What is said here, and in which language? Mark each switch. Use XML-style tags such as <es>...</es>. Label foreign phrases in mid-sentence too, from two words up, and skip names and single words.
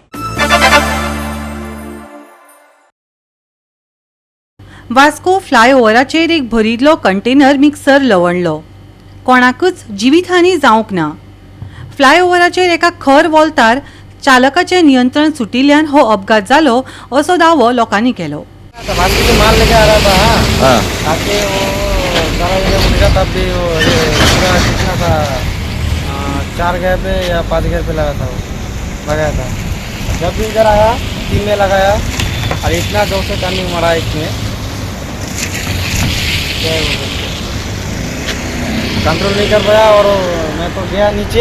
<kok>वास्को फ्लायओव्हराचेर एक भरिल्लो कंटेनर मिक्सर लवणलो. कोणाकूच जिवीतहानी जावंक ना. फ्लायओव्हराचेर एका खर वॉल्तार चालकाचें नियंत्रण सुटिल्ल्यान हो अपघात जालो असो दावो लोकांनी केलो.</kok> <hi>माल लेके आ रहा था आके वो जरा मुझे तब भी वो पूरा कितना था 4 गैर पे या 5 गैर पे लगा था वो लगाया था. जब भी इधर आया 3 में लगाया और इतना जोर से टर्निंग मारा इसमें कंट्रोल नहीं कर पाया और मैं तो गया नीचे.</hi>